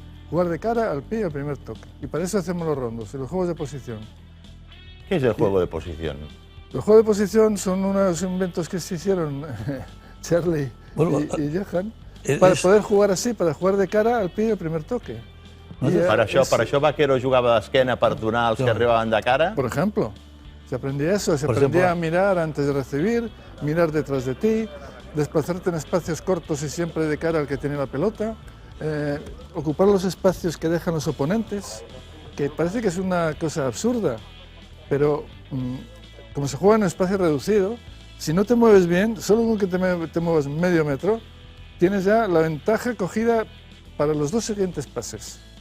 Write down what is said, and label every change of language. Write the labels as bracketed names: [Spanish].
[Spanish] Jugar de cara al pie al primer toque. Y para eso hacemos los rondos y los juegos de posición. ¿Qué es el juego de posición? Los juegos de posición son unos inventos que se hicieron Charlie y Johan para poder jugar así, para jugar de cara al pie al primer toque. [Catalan] Per això Vaquero jugava d'esquena per donar als que arribaven de cara? [Spanish] Por ejemplo. Se aprendía eso, se aprendía a mirar antes de recibir, mirar detrás de ti, desplazarte en espacios cortos y siempre de cara al que tiene la pelota, ocupar los espacios que dejan los oponentes, que parece que es una cosa absurda, pero como se juega en un espacio reducido, si no te mueves bien, solo con que te muevas medio metro, tienes ya la ventaja cogida para los dos siguientes pases.